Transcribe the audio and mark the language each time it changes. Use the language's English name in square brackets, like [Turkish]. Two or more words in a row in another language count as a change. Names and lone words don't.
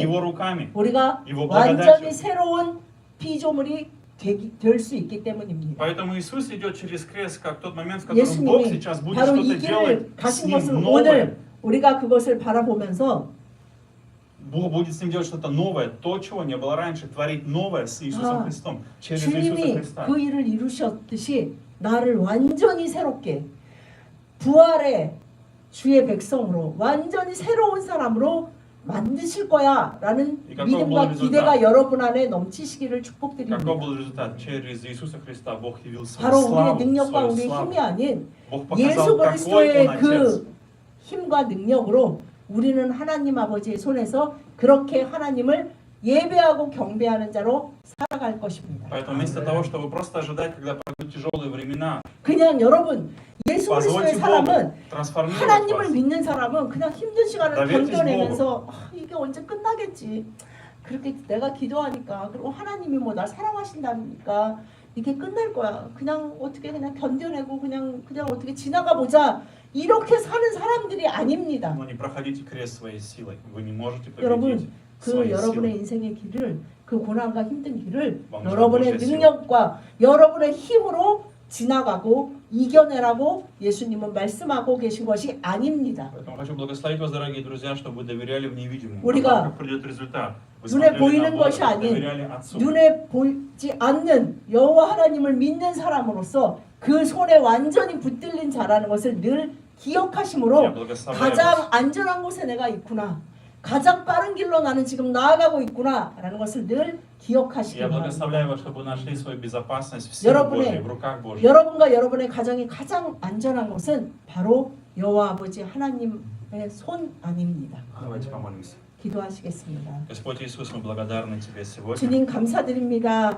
[Russian] Его руками. [Korean] 우리가 [Russian] Его [Korean] 완전히 [Russian] благодатью. [Korean] 새로운 피조물이 될 수 있기 때문입니다. [Russian] Поэтому Иисус идет через крест, как тот момент, в котором Бог [Korean] 예수님이 [Russian] сейчас будет [Korean] 바로 [Russian] что-то [Korean] 이 [Russian] делать [Korean] 길을 [Russian] с [Korean] 가신 [Russian] ним [Korean] 것을 [Russian] новое. [Korean] 오늘 우리가 그것을 바라보면서 [Russian] Бог будет с ним делать что-то новое, то, чего не было раньше, творить новое с Иисусом [Korean] 아, [Russian] Христом, через Иисуса [Korean] 주님이 [Russian] Христа. [Korean] 그 일을 이루셨듯이 나를 완전히 새롭게 부활의 주의 백성으로 완전히 새로운 사람으로 만드실 거야 라는 이거 믿음과 또 기대가 [Russian] rezultat. [Korean] 여러분 안에 넘치시기를 축복드립니다. [Russian] Какой был результат? Через Иисуса Христа Бог явил свою [Korean] 바로 우리의 [Russian] славу, [Korean] 능력과 [Russian] свою [Korean] 우리의 [Russian] славу. [Korean] 힘이 아닌 [Russian] Бог [Korean] 예수 [Russian] показал, какой [Korean] 그리스도의 [Russian] Он Отец. [Korean] 그 힘과 능력으로 우리는 하나님 아버지의 손에서 그렇게 하나님을 예배하고 경배하는 자로 살아갈 것입니다. [Russian] Поэтому вместо того, чтобы просто ожидать, когда пройдут тяжелые времена, [Korean] 그냥 여러분 예수 그리스도의 [Russian] позвольте [Korean] 사람은 [Russian] Богу трансформировать [Korean] 하나님을 [Russian] вас. [Korean] 믿는 사람은 그냥 힘든 시간을 [Russian] Доверьтесь [Korean] 견뎌내면서 이게 언제 끝나겠지. 그렇게 내가 기도하니까 그리고 하나님이 뭐 날 사랑하신다니까 이게 끝날 거야. 그냥 어떻게 그냥 견뎌내고 그냥 어떻게 지나가 보자. 이렇게 사는 사람들이 아닙니다. [Russian] Но не проходите крест своей силой. Вы не можете [Korean] 여러분 [Russian] победить [Korean] 그 [Russian] своей [Korean] 여러분의 [Russian] силой. [Korean] 인생의 길을 그 고난과 힘든 길을 왕자 여러분의 보세요. 능력과 여러분의 힘으로 지나가고 이겨내라고 예수님은 말씀하고 계신 것이 아닙니다. [Russian] Поэтому хочу благословить вас, дорогие друзья, чтобы вы доверяли в невидимом. [Korean] 우리가 [Russian] Как придет результат. Вы [Korean] 눈에 [Russian] смотрели [Korean] 보이는 [Russian] на Бога, [Korean] 것이 아닌 [Russian] доверяли Отцу. [Korean] 눈에 보이지 않는 여호와 하나님을 믿는 사람으로서 그 손에 완전히 붙들린 자라는 것을 늘 [Russian] Я [Korean] 기억하심으로 [Russian] благословляю [Korean] 가장 [Russian] вас. [Korean] 안전한 곳에 내가 있구나. 가장 빠른 길로 나는 지금 나아가고 있구나 라는 것을 늘 기억하시기 [Russian] Я [Korean] 바랍니다. [Russian] благословляю вас, чтобы вы нашли свою безопасность в силе [Korean] 여러분의 [Russian] Божьей, в руках Божьих. [Korean] 여러분과 여러분의 가정이 가장 안전한 것은 바로 여호와 아버지 하나님의 손 안입니다. [Russian] Давайте помолимся. [Korean] 기도하시겠습니다. [Russian] Господь Иисус, мы благодарны Тебе сегодня. [Korean] 주님 감사드립니다.